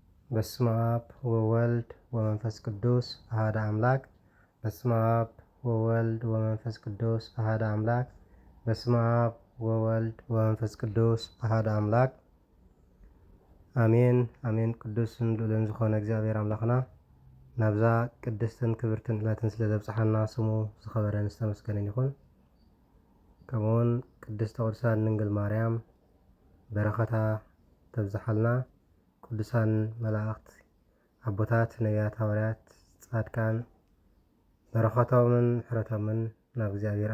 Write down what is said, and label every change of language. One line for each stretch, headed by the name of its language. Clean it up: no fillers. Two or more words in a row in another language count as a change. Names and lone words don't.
Geez: በስመ አብ ወወልድ ወመንፈስ ቅዱስ አሐደ አምላክ። በስመ አብ ወወልድ ወመንፈስ ቅዱስ አሐደ አምላክ። በስመ አብ ወወልድ ወመንፈስ ቅዱስ አሐደ አምላክ አሜን አሜን። ቅዱስን
Tigrinya: ልዑልን ዝኾነ እግዚአብሔር አምላኽና ናብዛ ቅድስትን ክብርትን ዕለትን ስለ ዘብፅሓና ስሙ ዝኸበረን ዝተመስገነን ይኹን። ከምኡውን ቅድስተ ቅዱሳን ድንግል ማርያም በረኸታ ተብዝሓልና። ቅዱሳን መላእኽት አቦታት ነቢያት ሐዋርያት ጻድቃን በረኸቶምን ሕረቶምን ናብ እግዚአብሔር